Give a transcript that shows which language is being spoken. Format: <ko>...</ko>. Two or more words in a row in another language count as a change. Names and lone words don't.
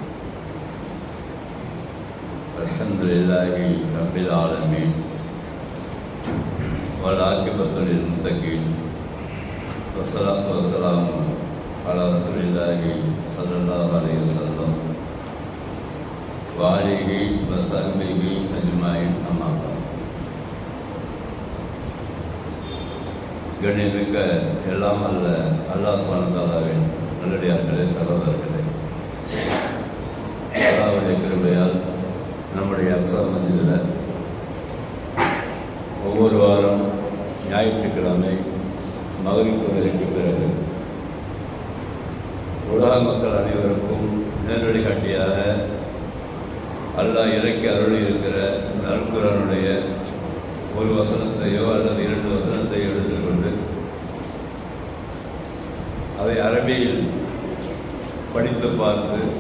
<ar>الحمد لله رب العالمين والعاقبة للمتقين والصلاة والسلام على رسول الله صلى الله عليه وسلم وآله وصحبه أجمعين أما بعد.</ar> <ta>கண்ணியமிக்க எல்லாம் அல்ல அல்லாஹ்</ta> <ar>سبحانه وتعالى</ar> <ta>நல்லடியார்களே, சகோதரர்களே, அல்லாஹ்வுடைய கிருபையால் நம்முடைய அக்ஸா மஸ்ஜிதில் ஒவ்வொரு வாரம் ஞாயிற்றுக்கிழமை மக்ரிப் தொழுகைக்கு பிறகு உலக மக்கள் அனைவருக்கும் நேரடி காட்டியாக அல்லாஹ் இறக்கி அருளி இருக்கிற இந்த அல்குர்ஆனுடைய ஒரு வசனத்தையோ அல்லது 2 வசனத்தையோ எடுத்துக்கொண்டு அதை அரபியில் படித்து பார்த்து</ta>